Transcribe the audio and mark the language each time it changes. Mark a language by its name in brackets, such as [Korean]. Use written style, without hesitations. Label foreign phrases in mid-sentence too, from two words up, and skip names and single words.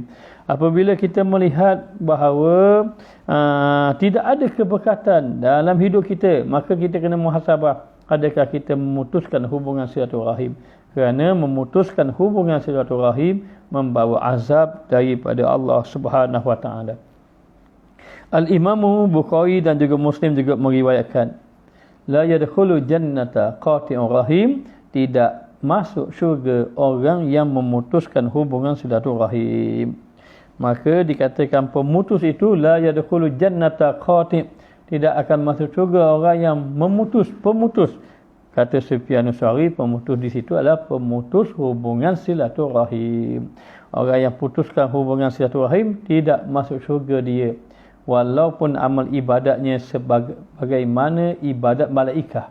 [Malay] Apabila kita melihat bahawa tidak ada keberkatan dalam hidup kita, maka kita kena muhasabah, adakah kita memutuskan hubungan silaturahim. Kerana memutuskan hubungan silaturahim membawa azab daripada Allah [Arabic] سبحانه وتعالى. [Malay] Al-Imam Bukhari dan juga Muslim juga meriwayatkan, [Arabic] لا يدخل الجنة قاطع رحم, [Malay] tidak masuk syurga orang yang memutuskan hubungan silaturahim. Maka dikatakan pemutus itu [Arabic] لا يدخل الجنة قاطع', [Malay] tidak akan masuk syurga orang yang pemutus. Kata Sufyan Ats-Tsauri, pemutus di situ adalah pemutus hubungan silaturahim. Orang yang putuskan hubungan silaturahim tidak masuk syurga dia, walaupun amal ibadatnya sebagaimana ibadat malaikah.